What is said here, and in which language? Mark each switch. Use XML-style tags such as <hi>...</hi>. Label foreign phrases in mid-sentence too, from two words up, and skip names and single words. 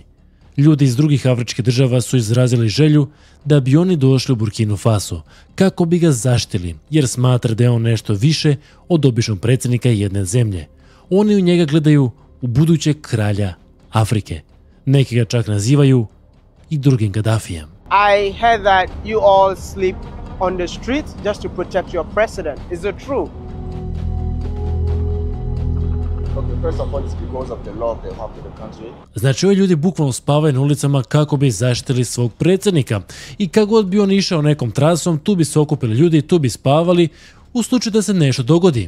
<bs>Ljudi iz drugih afričkih država su izrazili želju da bi oni došli u Burkinu Faso kako bi ga zaštitili, jer smatra da je on nešto više od običnog predsjednika jedne zemlje. Oni u njega gledaju u budućeg kralja Afrike. Neki ga čak nazivaju i drugim Gaddafijem.</bs> <en>I heard that you all sleep on the street just to protect your president. Is it true?</en> <bs>Znači, ovi ljudi bukvalno spavaju na ulicama kako bi zaštitili svog predsjednika. I kako god bi on išao nekom trasom, tu bi se okupili ljudi, tu bi spavali, u slučaju da se nešto dogodi.</bs>